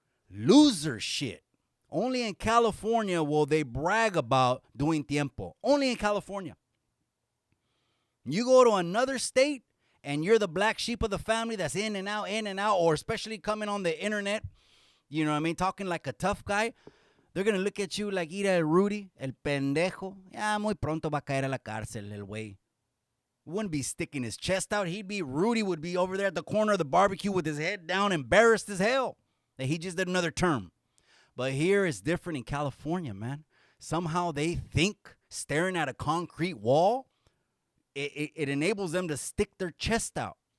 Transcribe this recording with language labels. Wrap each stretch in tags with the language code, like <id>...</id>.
<en>Loser shit. Only in California will they brag about doing tiempo. Only in California. You go to another state and you're the black sheep of the family that's in and out, or especially coming on the internet, you know what I mean, talking like a tough guy. They're going to look at you like,</en> <es>mira, el Rudy, el pendejo. Ya muy pronto va a caer a la cárcel, el güey.</es> <en>Wouldn't be sticking his chest out. Rudy would be over there at the corner of the barbecue with his head down, embarrassed as hell that he just did another term. But here it's different in California, man. Somehow they think staring at a concrete wall, it enables them to stick their chest out.</en>